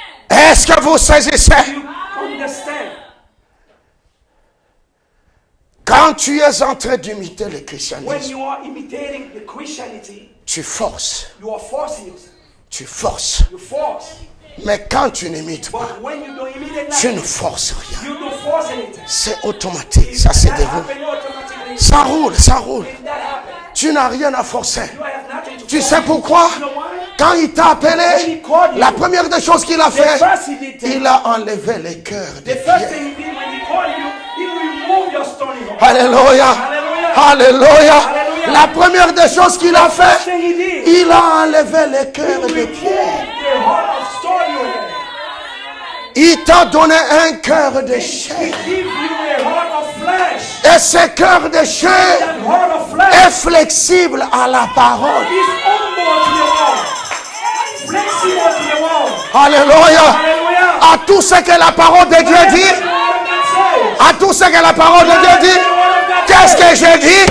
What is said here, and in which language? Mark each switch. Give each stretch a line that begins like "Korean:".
French: Est-ce que vous saisissez?
English: You understand?
French: Quand tu es en train d'imiter le
English: When
French: christianisme,
English: you are imitating the Christianity,
French: tu forces.
English: you are forcing yourself.
French: Tu forces.
English: You force.
French: Mais quand tu n'imites pas,
English: But when you don't imitate
French: tu ne
English: nothing,
French: forces rien.
English: you don't force anything.
French: C'est automatique, ça se
English: That
French: déroule.
English: happen automatically.
French: Ça roule, ça roule.
English: If that happens,
French: Tu n'as rien à forcer.
English: you have nothing to
French: Tu
English: force.
French: sais pourquoi?
English: You know why?
French: Quand il t'a appelé, la première des choses qu'il a
English: The
French: fait,
English: first he did,
French: il a enlevé les cœurs des
English: the first
French: pierres.
English: thing he did when he called you, he removed your stony heart.
French: Alléluia.
English: Hallelujah.
French: Alléluia. Alléluia. La première des choses qu'il a
English: The first
French: fait,
English: thing he did,
French: il a enlevé les cœurs
English: he
French: des
English: removed
French: pierres.
English: the heart of stone you had.
French: Il t'a donné un cœur de
English: He
French: chair.
English: give you a heart of flesh.
French: Et ce cœur de chair
English: That heart of
French: est
English: flesh
French: flexible à la parole.
English: is humble to the wall, flexible to the wall.
French: Alléluia.
English: Hallelujah.
French: À tout ce que la parole de Dieu
English: Whatever
French: dit,
English: the word of God says.
French: à tout ce que la parole de Dieu dit, qu'est-ce que j'ai dit?